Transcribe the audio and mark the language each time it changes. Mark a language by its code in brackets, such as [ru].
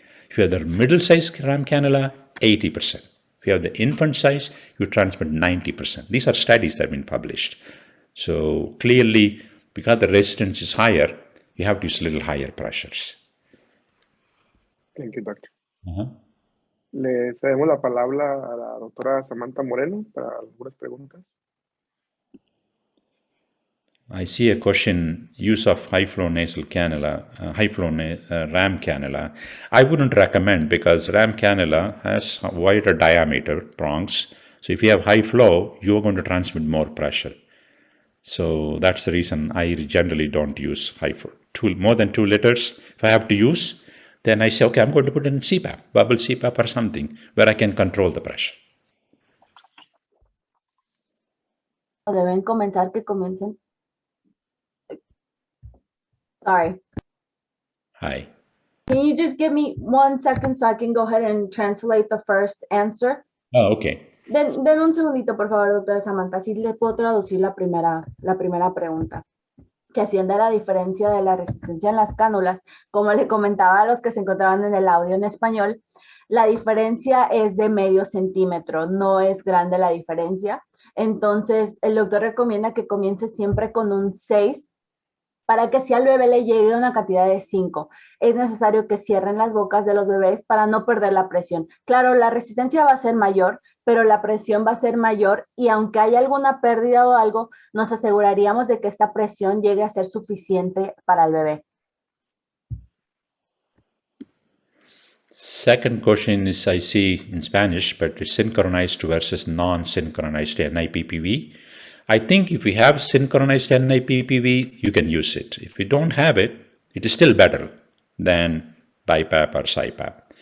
[en] If you have the middle size RAM cannula, 80%. If you have the infant size, you transmit 90%. These are studies that have been published. So clearly, because the resistance is higher, you have to use little higher pressures. Thank you, doctor. [es] Le cedemos la palabra a la doctora Samantha Moreno para algunas preguntas. [en] I see a question, use of high-flow nasal cannula, RAM cannula. I wouldn't recommend because RAM cannula has a wider diameter prongs. So if you have high flow, you're going to transmit more pressure. So that's the reason I generally don't use high flow. More than 2 liters, if I have to use, then I say, okay, I'm going to put in CPAP, bubble CPAP or something, where I can control the pressure. [es] Deben comenzar que comiencen. [en] Sorry. Hi. Can you just give me 1 second so I can go ahead and translate the first answer? Oh, okay. [es] Den un segundito, por favor, doctora Samantha, así le puedo traducir la primera pregunta, que haciendo la diferencia de la resistencia en las cánulas, como le comentaba a los que se encontraban en el audio en español, la diferencia es de medio centímetro, no es grande la diferencia. Entonces, el doctor recomienda que comience siempre con un 6, para que si al bebé le llegue una cantidad de 5. Es necesario que cierren las bocas de los bebés para no perder la presión. Claro, la resistencia va a ser mayor, pero la presión va a ser mayor y aunque haya alguna pérdida o algo, nos aseguraríamos de que esta presión llegue a ser suficiente para el bebé. [en] Second question is, I see in Spanish, but it's synchronized versus non-synchronized NIPPV. I think if we have synchronized NIPPV, you can use it. If we don't have it, it is still better than BiPAP or CyPAP.